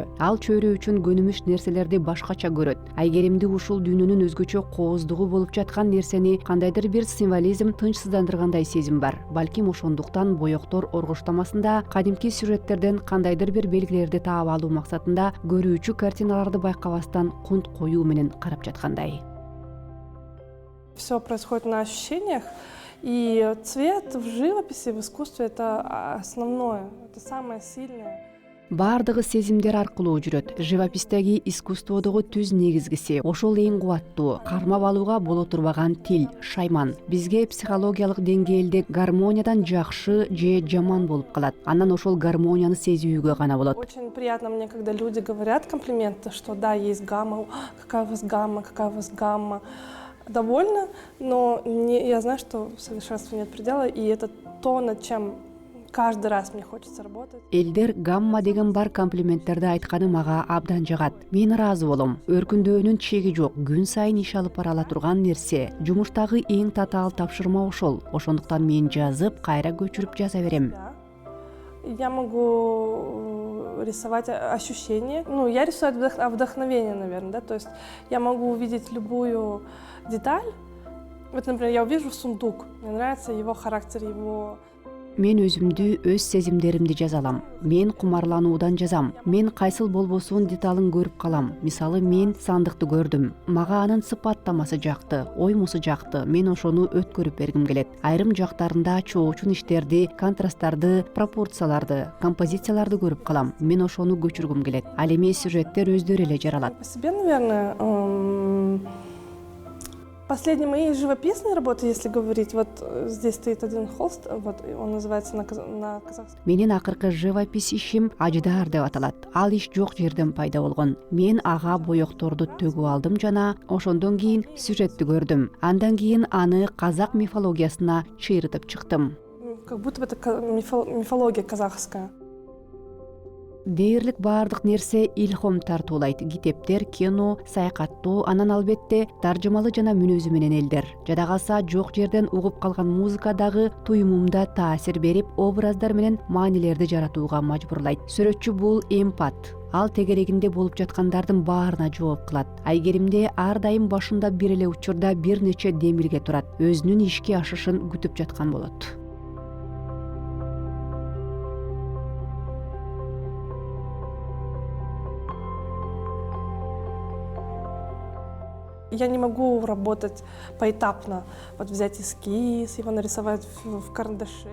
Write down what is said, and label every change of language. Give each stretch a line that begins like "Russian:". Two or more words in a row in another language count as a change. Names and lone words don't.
Kyrgyz: Ал чөйрө үчүн көнүмүш нерселерди башкача көрөт. Айгеримди ушул дүйнөнүн өзгөчө кооздугу болуп жаткан нерсени кандайдыр бир символизм тынчсыздандыргандай сезим бар. Балким ошондуктан боектор оргоштамасында кадимки сюжеттерден кандайдыр бир белгилерди таап алуу максатында көрүүчү картиналарды байкабастан кунт коюу менен карап жаткандай.
Russian: Все происходит на ощущениях, и цвет в живописи, в искусстве это основное, это самое сильное.
Kyrgyz: Бардыгы сезимдер аркылуу жүрөт. Живопистеги искусстводогу түз негизгиси ошол эң кубаттуу, кармап алууга боло турбаган тил, шайман. Бизге психологиялык деңгээлде гармониядан жакшы же жаман болуп калат. Анан ошол гармонияны сезүүгө гана болот.
Russian: Очень приятно мне, когда люди говорят комплименты, что да, есть гамма, какая у вас гамма, какая у вас гамма. Довольна, но я знаю, что совершенству нет предела, и это то, над чем каждый раз мне хочется работать.
Kyrgyz: Элдер гамма деген бар комплименттерди айтканы мага абдан жагат. Мен ыраазы болом. Өркүндөөнүн чеги жок. Күн сайын иш алып бара ала турган нерсе. Жумуштагы эң татаал тапшырма ошол. Ошондуктан мен жазып, кайра көчүрүп жаза берем.
Russian: Я могу рисовать ощущения. Я рисую от вдохновения, наверное, да. То есть я могу увидеть любую деталь. Вот, например, я увижу сундук. Мне нравится его характер, его.
Kyrgyz: Мен өзүмдү, өз сезимдеримди жаза алам. Мен кумарлануудан жазам. Мен кайсыл болбосун деталын көрүп калам. Мисалы, мен сандыкты көрдүм. Мага анын сыпаттамасы жакты, оймусу жакты. Мен ошону өткөрүп бергим келет. Айрым жактарында чоочун иштерди, контрасттарды, пропорцияларды, композицияларды көрүп калам. Мен ошону көчүргүм келет. Ал эми сюжеттер өздөрү эле жаралат.
Russian: По себе, наверное, последние мои живописные работы, если говорить, вот здесь стоит один холст, вот он называется на казахском.
Kyrgyz: Менин акыркы живопись ишим Аждар деп аталат. Ал иш жок жерден пайда болгон. Мен ага боекторду төгүп алдым жана ошондон кийин сюжетти көрдүм. Андан кийин аны казак мифологиясына чыйрытып чыктым.
Russian: Как будто бы это мифология казахская.
Kyrgyz: Дээрлик баардык нерсе илхом тартуулайт. Китептер, кино, саякаттоо, анан албетте таржымалы жана мүнөзү менен элдер. Жада калса жок жерден угуп калган музыка дагы туюмумда таасир берип, образдар менен маанилерди жаратууга мажбурлайт. Сүрөтчү бул эмпат. Ал тегерегинде болуп жаткандардын баарына жооп кылат. Айгеримде ар дайым башында бир эле учурда бир нече демирге турат. Өзүнүн ишке ашышын күтүп жаткан болот.
Russian: Я не могу работать поэтапно. Вот взять эскиз, его нарисовать в карандаше.